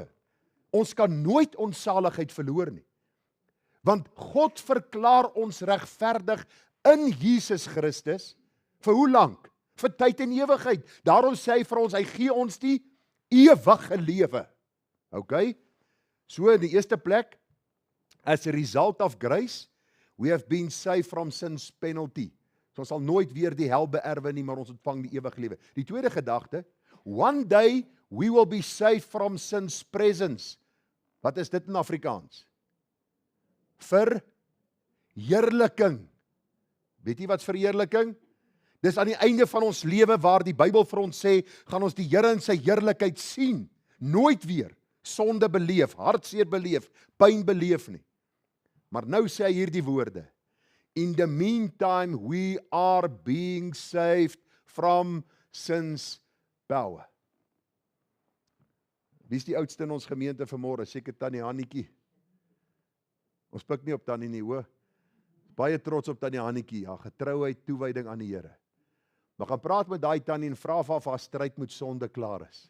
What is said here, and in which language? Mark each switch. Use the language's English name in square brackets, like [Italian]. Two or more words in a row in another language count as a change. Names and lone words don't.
[Afrikaans] Ons kan nooit ons saligheid verloor nie. Want God verklaar ons regverdig in Jesus Christus, vir hoe lank? Vir tyd en ewigheid. Daarom sê hy vir ons, hy gee ons die ewige lewe. [English] Okay? [Afrikaans] So in die eerste plek, [English] as a result of grace, we have been saved from sin's penalty. [Afrikaans] So ons sal nooit weer die hel beerwe nie, maar ons ontvang die ewige lewe. Die tweede gedagte, [English] one day we will be saved from sin's presence. [Afrikaans] Wat is dit in Afrikaans? Verheerliking. Weet jy wat verheerliking? Dis aan die einde van ons lewe waar die Bybel vir ons sê, gaan ons die Here in sy heerlikheid sien. Nooit weer sonde beleef, hartseer beleef, pyn beleef nie. Maar nou sê hy hierdie woorde, [English] in the meantime we are being saved from sin's power. [Afrikaans] Wie is die oudste in ons gemeente vanmôre? Seker Tannie Hannetjie. Ons pik nie op Tannie nie, hoor. Baie trots op Tannie Hannetjie, haar getrouheid, toewyding aan die Here. Maar gaan praat met daai tannie en vra of haar stryd met sonde klaar is.